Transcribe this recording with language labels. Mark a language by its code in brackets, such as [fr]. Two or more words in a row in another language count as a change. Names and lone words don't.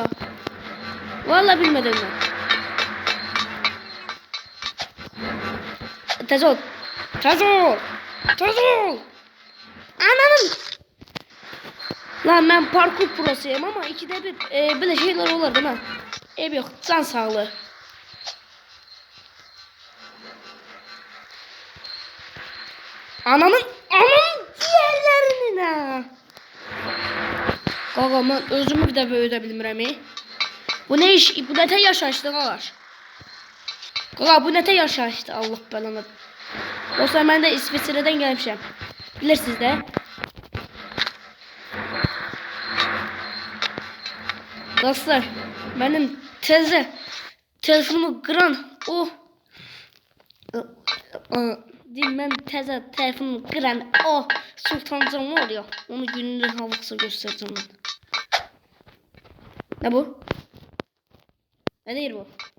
[tr] Vallahi bilmedim ben. Tez ol. Ananın. Lan ben parkur prosuyum ama ikide bir böyle şeyler olur değil mi? Ev yok. Can sağlığı. Ananın ciğerlerinin ha. [az] Qaqa ben özümü bir də böyüdə bilmirəm. [tr] Bu ne iş? [az] Bu nətə yaşayışdı qaqaş? Qaqa bu nətə yaşayışdı? Allah belanı. Dostlar mən də İsveçrədən gəlmişəm. Bilirsiniz də. [tr] Dostlar benim telefonumu kıran o ben telefonumu kıran o Sultancan var ya, onu gününü havaksa göstereceğim ben. Ne bu? Ne değil bu?